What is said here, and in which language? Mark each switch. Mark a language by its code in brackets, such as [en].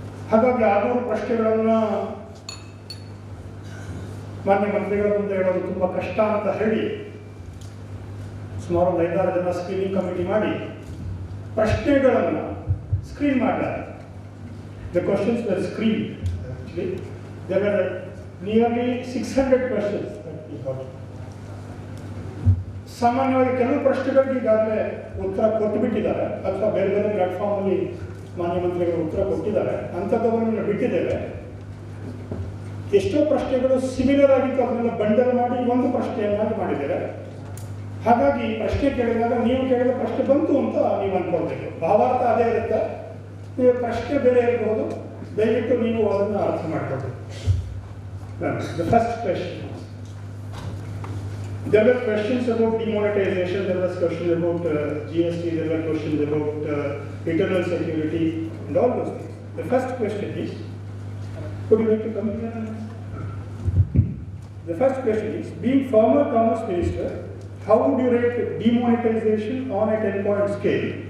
[kn] ಹಾಗಾಗಿ 600 ಪ್ರಶ್ನೆಗಳನ್ನು ಮಾನ್ಯ ಮಂತ್ರಿಗಳ ಮುಂದೆ ಹೇಳೋದು ತುಂಬ ಕಷ್ಟ ಅಂತ ಹೇಳಿ ಸುಮಾರು 5-6 ಜನ ಸ್ಕ್ರೀನಿಂಗ್ ಕಮಿಟಿ ಮಾಡಿ ಪ್ರಶ್ನೆಗಳನ್ನು ಸ್ಕ್ರೀನ್ ಮಾಡಿದ್ದಾರೆ. [en] The questions were screened. Actually, there were nearly 600 questions that we got. [kn] ಸಾಮಾನ್ಯವಾಗಿ ಕೆಲವು ಪ್ರಶ್ನೆಗಳಿಗೆ ಈಗಾಗಲೇ ಉತ್ತರ ಕೊಟ್ಟುಬಿಟ್ಟಿದ್ದಾರೆ ಅಥವಾ ಬೇರೆ ಬೇರೆ ಪ್ಲಾಟ್ಫಾರ್ಮಲ್ಲಿ ಮಾನ್ಯ ಮಂತ್ರಿಗಳು ಉತ್ತರ ಕೊಟ್ಟಿದ್ದಾರೆ, ಅಂಥದ್ದನ್ನು ಬಿಟ್ಟಿದ್ದೇವೆ. ಎಷ್ಟೋ ಪ್ರಶ್ನೆಗಳು ಸಿಮಿಲರ್ ಆಗಿತ್ತು, ಅದನ್ನೆಲ್ಲ ಬಂಡಲ್ ಮಾಡಿ ಒಂದು ಪ್ರಶ್ನೆಯನ್ನಾಗಿ ಮಾಡಿದ್ದಾರೆ. ಹಾಗಾಗಿ ಪ್ರಶ್ನೆ ಕೇಳಿದಾಗ ನೀವು ಕೇಳಿದ ಪ್ರಶ್ನೆ ಬಂತು ಅಂತ ನೀವು ಅಂದ್ಕೊಳ್ಬೇಕು. ಭಾವಾರ್ಥ ಅದೇ ಇರುತ್ತೆ, ನೀವು ಪ್ರಶ್ನೆ ಬೇರೆ ಇರಬಹುದು, ದಯವಿಟ್ಟು ನೀವು ಅದನ್ನು ಅರ್ಥ ಮಾಡ್ಕೊಳ್ಬೇಕು. [en] The first question. There were questions about demonetization, there was questions about GST, there were questions about internal security and all those things. The first question is, would you like to come here? The first question is, being former Commerce Minister, how would you rate demonetization on a 10-point scale?